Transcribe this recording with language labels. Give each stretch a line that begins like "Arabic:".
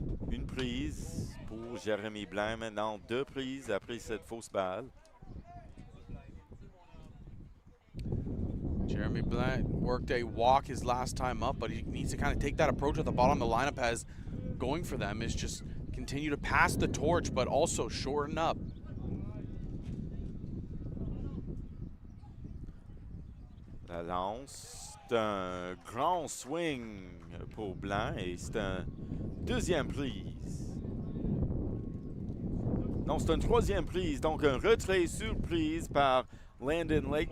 French: Une prise pour Jérémy Blain. Maintenant, deux prises après cette fausse balle.
English: Jeremy Blain worked a walk his last time up, but he needs to kind of take that approach at the bottom. The lineup has going for them is just continue to pass the torch, but also shorten up.
French: La lance, c'est un grand swing pour Blanc et c'est un deuxième prise. Non, c'est une troisième prise, donc un retrait surprise par Landon Lake.